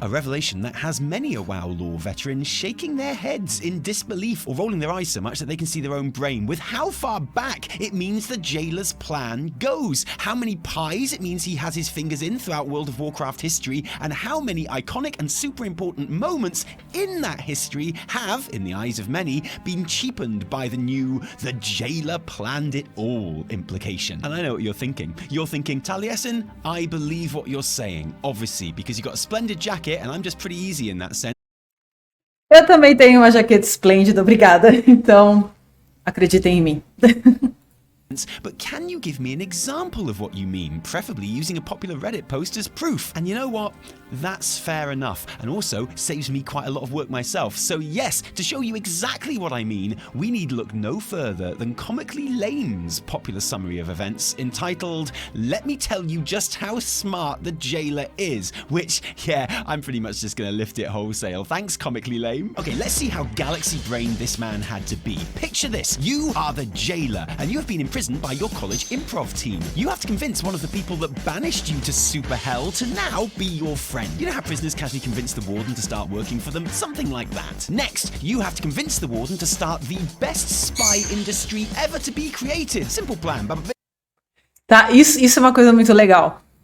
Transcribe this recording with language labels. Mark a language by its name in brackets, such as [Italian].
[English] A revelation that has many a WoW lore veteran shaking their heads in disbelief or rolling their eyes so much that they can see their own brain with how far back it means the jailer's plan goes, how many pies it means he has his fingers in throughout World of Warcraft history, and how many iconic and super important moments in that history have, in the eyes of many, been cheapened by the new "the jailer planned it all" implication. And I know what you're thinking. You're thinking, Taliesin, I believe what you're saying, obviously, because you've got a splendid jacket and I'm just pretty easy in that sense. [Portuguese] Eu também tenho uma jaqueta esplêndida, obrigada. Então, acreditem em mim. [English] But can you give me an example of what you mean, preferably using a popular Reddit post as proof? And you know what? That's fair enough, and also saves me quite a lot of work myself. So yes, to show you exactly what I mean, we need look no further than Comically Lame's popular summary of events entitled, "Let me tell you just how smart the jailer is," which, yeah, I'm pretty much just gonna lift it wholesale. Thanks, Comically Lame. Okay, let's see how galaxy-brained this man had to be. Picture this. You are the jailer, and you have been imprisoned by your college improv team. You have to convince one of the people that banished you to super hell to now be your friend. You know how prisoners casually convince the warden to start working for them? Something like that. Next, you have to convince the warden to start the best spy industry ever to be created. Simple plan. [Portuguese] Tá, isso é uma coisa muito legal.